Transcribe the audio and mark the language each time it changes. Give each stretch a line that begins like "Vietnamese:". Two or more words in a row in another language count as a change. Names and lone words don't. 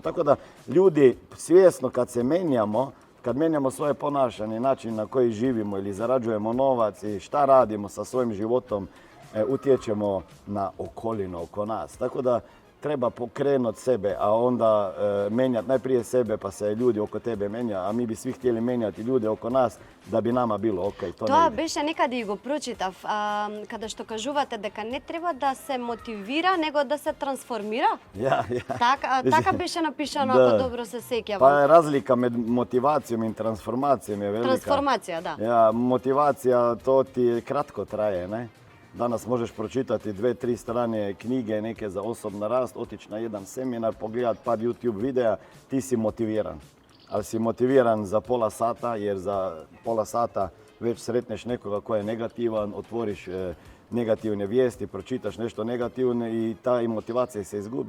Croatian: Tako da ljudi svjesno kad se menjamo, kad mijenjamo svoje ponašanje, način na koji živimo ili zarađujemo novac i šta radimo sa svojim životom, utječemo na okolinu oko nas. Tako da treba pokrenuti sebe, a onda menjati najprije sebe pa se ljudi oko tebe menja, a mi bi svi htjeli menjati ljude oko nas da bi nama bilo okej.
Macedonian: Тоа беше некаде и го прочитав, каде што кажувате дека не треба да се мотивира, него да се трансформира. Така беше напишано, ако добро се сеќавам.
Croatian: Pa razlika među motivacijom i transformacijom je velika.
Macedonian: Трансформација, да.
Croatian: Motivacija, to ti kratko traje, ne? Danas možeš pročitati 2-3 strane knjige neke za osobni rast, otići na jedan seminar, pogledati par YouTube videa, ti si motiviran. Ali si motiviran za pola sata, jer za pola sata već sretneš nekoga ko je negativan, otvoriš negativne vijesti, pročitaš nešto negativno i ta motivacija se izgubi.